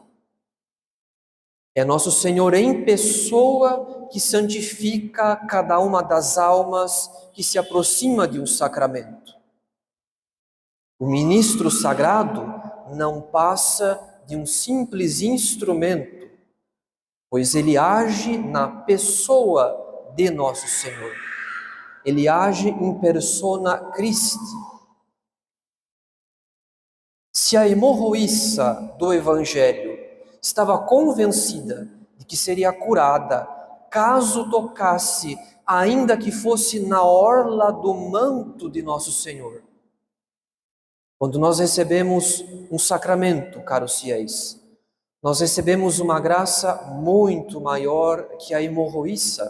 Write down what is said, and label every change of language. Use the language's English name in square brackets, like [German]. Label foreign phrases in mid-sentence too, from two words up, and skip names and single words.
[Portuguese] É nosso Senhor em pessoa que santifica cada uma das almas que se aproxima de um sacramento. O ministro sagrado não passa de um simples instrumento, pois ele age na pessoa de nosso Senhor. Ele age [Latin] in persona Christi. [Portuguese] Se a hemorroíça do Evangelho estava convencida de que seria curada caso tocasse, ainda que fosse na orla do manto de nosso Senhor. Quando nós recebemos um sacramento, caros fiéis, nós recebemos uma graça muito maior que a hemorroíça.